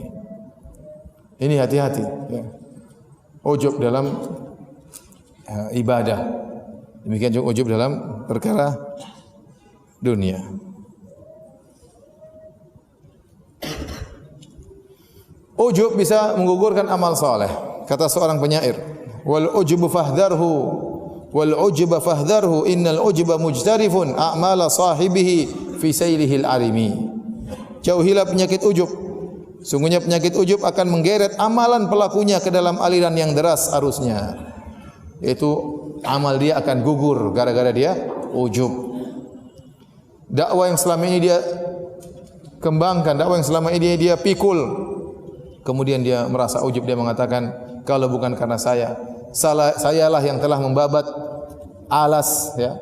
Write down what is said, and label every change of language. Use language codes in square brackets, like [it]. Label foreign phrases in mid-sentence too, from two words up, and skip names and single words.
[id] Ini hati-hati ya. Ujub dalam ibadah. Demikian juga ujub dalam perkara dunia. Ujub bisa menggugurkan amal saleh. Kata seorang penyair, [ar] والعجب فاحذره والعجب فاحذره إن العجب مجترف أعمال صاحبه في سيله العرم. [id] Jauhilah penyakit ujub. Sungguhnya penyakit ujub akan menggeret amalan pelakunya ke dalam aliran yang deras arusnya. Yaitu amal dia akan gugur gara-gara dia ujub. Dakwah yang selama ini dia kembangkan, dakwah yang selama ini dia pikul, kemudian dia merasa ujub, dia mengatakan kalau bukan karena sayalah yang telah membabat alas ya.